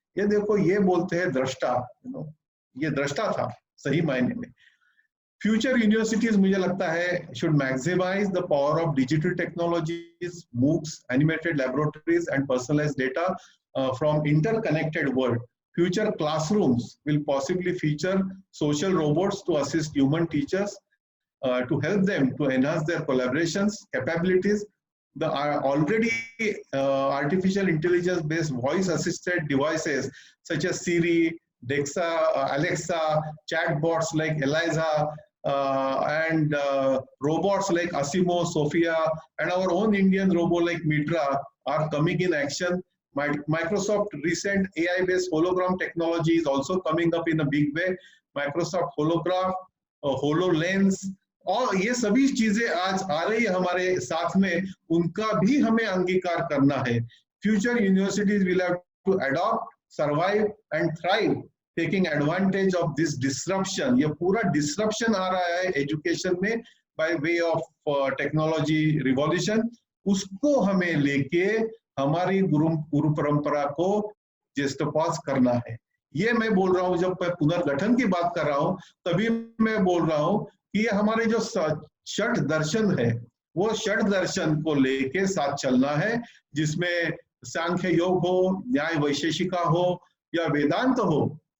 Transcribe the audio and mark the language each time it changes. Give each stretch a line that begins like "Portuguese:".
Hindi: ये देखो, ये बोलते हैं दृष्टा, ये दृष्टा था सही मायने में।
English: future universities
Hindi: मुझे लगता है
English: should maximize the power of digital technologies, MOOCs, animated laboratories and personalized data from interconnected world. Future classrooms will possibly feature social robots to assist human teachers, to help them to enhance their collaborations, capabilities. The already artificial intelligence based voice assisted devices such as Siri, Alexa, chatbots like Eliza, and robots like Asimo, Sophia, and our own Indian robot like Mitra are coming in action. Microsoft recent AI-based hologram technology is also coming up in a big way.
Hindi: Microsoft Holograph, HoloLens, और ये सभी चीजें आज आ रही है हमारे साथ में, उनका भी हमें अंगीकार करना है।
English: Future universities will have to adopt, survive and thrive, taking advantage of this disruption।
Hindi: ये पूरा disruption आ रहा है एजुकेशन में
English: by way of technology revolution,
Hindi: उसको हमें लेके हमारी गुरु परंपरा को जेस्टोपास करना है। ये मैं बोल रहा हूँ, जब मैं पुनर्गठन की बात कर रहा हूँ तभी मैं बोल रहा हूँ कि ये हमारे जो षट दर्शन है, वो षट दर्शन को लेके साथ चलना है, जिसमें सांख्य योग हो, न्याय वैशेषिका हो या वेदांत हो।